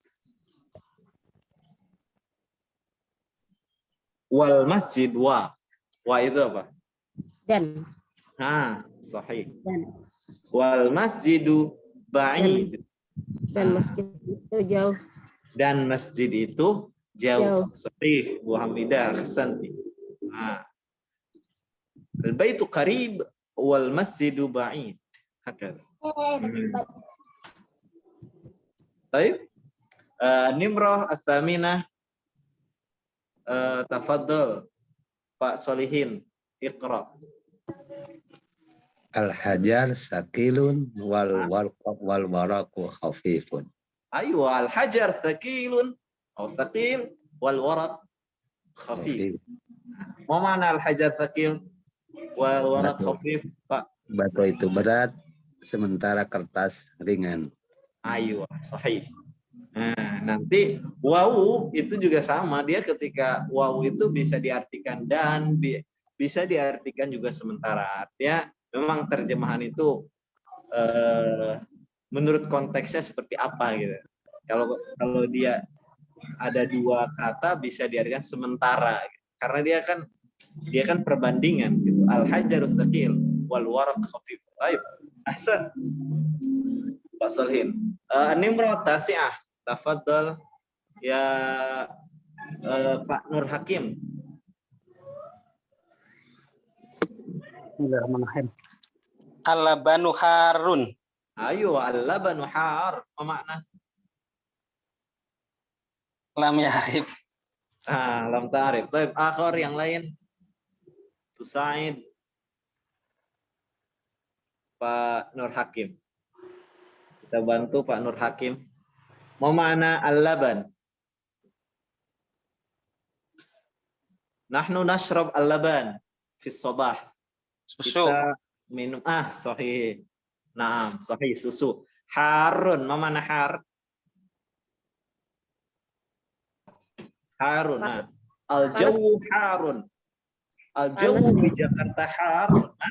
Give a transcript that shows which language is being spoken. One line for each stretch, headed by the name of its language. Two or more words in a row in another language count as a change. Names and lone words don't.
Arabic: والمسجد و.
Indonesian: Wa itu apa? Dan.
Arabic: صحيح.
Indonesian: Dan.
Arabic: والمسجد بعيد.
Indonesian: Dan masjid itu jauh. Dan masjid itu jauh. Sahih. Bu Hamidah,
Arabic: أحسنت. البيت قريب والمسجد بعيد. هكذا.
Indonesian: Baik.
Arabic: نمرة الثامنة. تفضل Pak Solihin, اقرأ. الحجر ثقيل والورق خفيف. Ayo, الحجر ثقيل atau ثقيل والورق خفيف. ما معنى الحجر ثقيل والورق خفيف,
Indonesian: Pak? Batu itu berat, sementara kertas ringan. Ayo, sahih. Nah, nanti wawu itu juga sama. Dia ketika wawu itu bisa diartikan dan bisa diartikan juga sementara. Artinya memang terjemahan itu menurut konteksnya seperti apa gitu. Kalau dia ada dua kata bisa diartikan sementara gitu. Karena dia kan perbandingan gitu.
Arabic: الحجر ثقيل والورق خفيف.
Indonesian: Baik. Ahsan. Pak Solhin.
Arabic: نمرة تاسعة. تفضل يا Pak Nur Hakim. بسم الله الرحمن الرحيم. اللبن حار. Ayo, اللبن حار.
Indonesian: Apa makna?
Arabic: لم يعرف. لم تعرف.
Indonesian: Baik, akhir yang lain.
Arabic: تساعد. Pak Nur Hakim.
Indonesian: Kita bantu Pak Nur Hakim.
Arabic: ما معنى اللبن? نحن نشرب اللبن في الصباح.
Indonesian: Susu. Kita minum sahih. Naam, sahih susu.
Arabic: حار، ما معنى حار؟ حار. Nah. الجو حار. الجو
Indonesian: di Jakarta
Arabic: حار.